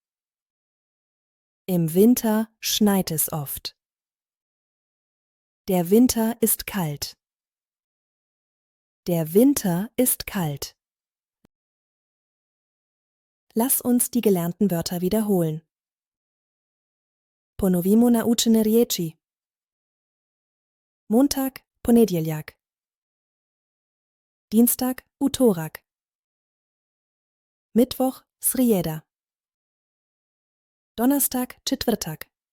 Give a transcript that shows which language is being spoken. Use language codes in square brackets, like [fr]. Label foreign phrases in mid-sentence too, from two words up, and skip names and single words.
[de] Im Winter schneit es oft. Der Winter ist kalt. Der Winter ist kalt. Lass uns die gelernten Wörter wiederholen. [hr] Ponovimo naučene riječi. Montag, ponedjeljak. Dienstag, utorak. Mittwoch, srijeda. Donnerstag, četvrtak.